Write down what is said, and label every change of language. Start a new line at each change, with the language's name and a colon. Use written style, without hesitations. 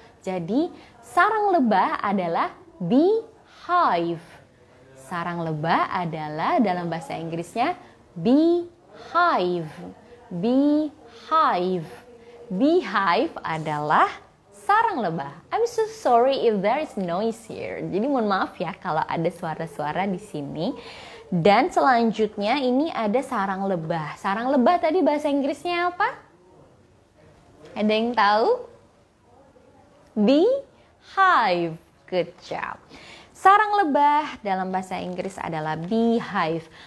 Indonesian: Jadi sarang lebah adalah beehive. Sarang lebah adalah dalam bahasa Inggrisnya beehive. Beehive. Beehive adalah sarang lebah.
English: I'm so sorry if there is noise here.
Indonesian: Jadi mohon maaf ya kalau ada suara-suara di sini. Dan selanjutnya ini ada sarang lebah. Sarang lebah tadi bahasa Inggrisnya apa? Ada yang tahu? Beehive.
English: Good job.
Indonesian: Sarang lebah dalam bahasa Inggris adalah beehive.